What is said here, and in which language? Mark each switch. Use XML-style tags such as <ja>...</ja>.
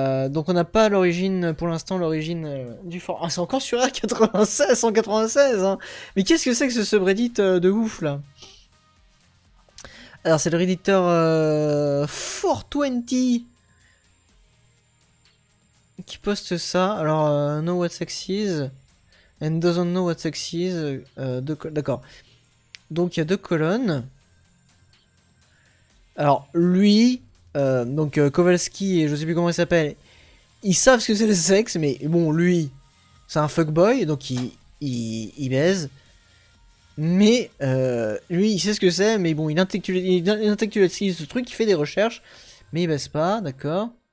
<fr>Donc on n'a pas l'origine, pour l'instant, l'origine du fort. Ah, c'est encore sur R96, 196. Hein. Mais qu'est-ce que c'est que ce subreddit de ouf là? Alors c'est le redditeur 420 qui poste ça.</fr> <en>Alors know what sex is and doesn't know what sex is.</en> <fr>D'accord. Donc il y a 2 colonnes. Alors lui, donc Kowalski et je sais plus comment il s'appelle, ils savent ce que c'est le sexe, mais bon lui, c'est un fuckboy, donc il baise. Mais lui, il sait ce que c'est, mais bon, il intellectualise ce truc, il fait des recherches, mais il baisse pas, d'accord.</fr>